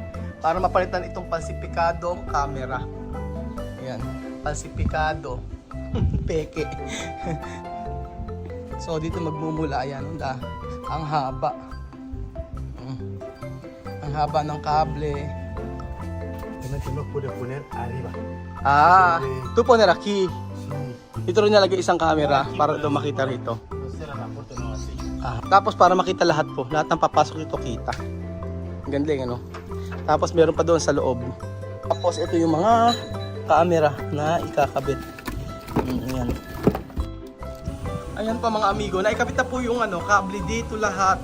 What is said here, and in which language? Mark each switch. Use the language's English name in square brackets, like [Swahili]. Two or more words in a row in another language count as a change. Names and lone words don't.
[Filipino] Para mapalitan itong falsipikadong camera. Ayan, falsipikado. Peke. So dito magmumula, ayan, ang haba. Ang haba ng kable. [Spanish] Realmente no pude poner arriba. [Filipino] Ito po nalaki. Dito rin nalagay isang camera para ito makita rito. [Spanish] Cierra la puerta no así. [Filipino] Tapos para makita lahat po, lahat ng papasok dito kita. Ang ganda ano. Tapos meron pa doon sa loob. Tapos ito yung mga camera na ikakabit. Ayan. Ayan pa mga amigo, naikabit na po yung kable dito lahat.